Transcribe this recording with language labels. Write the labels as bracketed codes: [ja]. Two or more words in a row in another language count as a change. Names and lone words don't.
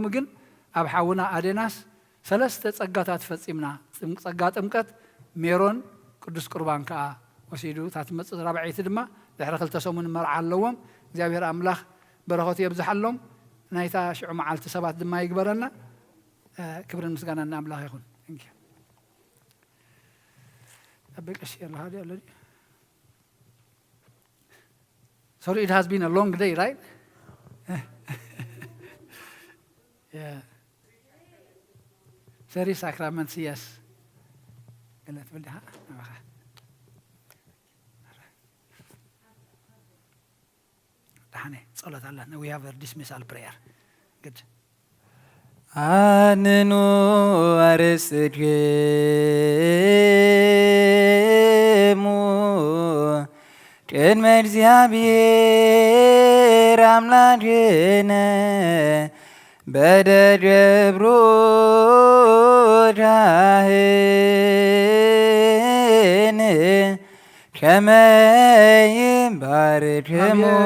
[ti] ግን ኣብ ሓውና ኣዴናስ 3 ፀጋታት ፈፂምና ፀጋ ጥምቀት ሜሮን ቅዱስ ቁርባን ከዓ ወሲዱ እታ ትመፅእ 4ይቲ ድማ ድሕሪ 2 ሰሙን መርዓ ኣለዎም። እግዚኣብሔር ኣምላኽ በረኸቱ የብዝሓሎም ናይታ ሽዑ መዓልቲ ሰባት ድማ ይግበረና። ክብርን ምስጋና ንኣምላኽ ይኹን። [en] Sorry, it has been a long day, right? Yeah. 30 sacraments, yes. We have a dismissal prayer. Good. [gez] አንኑ አርእስክሙ ቅድመ እግዚአብሔር አምላክነ በደብሩ ዳህን ከመ ይባርክሙ